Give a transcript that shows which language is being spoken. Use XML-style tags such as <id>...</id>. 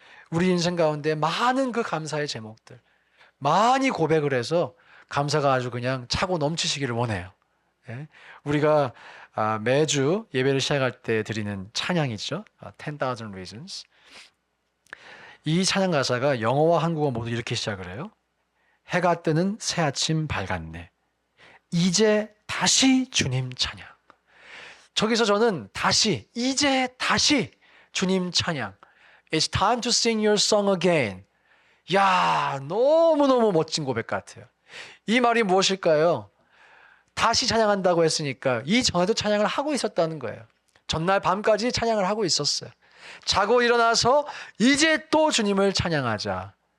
<ko>우리 인생 가운데 많은 그 감사의 제목들, 많이 고백을 해서 감사가 아주 그냥 차고 넘치시기를 원해요. 예? 우리가 매주 예배를 시작할 때 드리는 찬양이죠.</ko> <en>10,000 Reasons.</en> <ko>이 찬양 가사가 영어와 한국어 모두 이렇게 시작을 해요. 해가 뜨는 새 아침 밝았네. 이제 다시 주님 찬양. 저기서 저는 이제 다시 주님 찬양.</ko> <en>It's time to sing your song again.</en> <ko>야, 너무너무 멋진 고백 같아요. 이 말이 무엇일까요? 다시 찬양한다고 했으니까 이전에도 찬양을 하고 있었다는 거예요. 전날 밤까지 찬양을 하고 있었어요. 자고 일어나서 이제 또 주님을 찬양하자.</ko>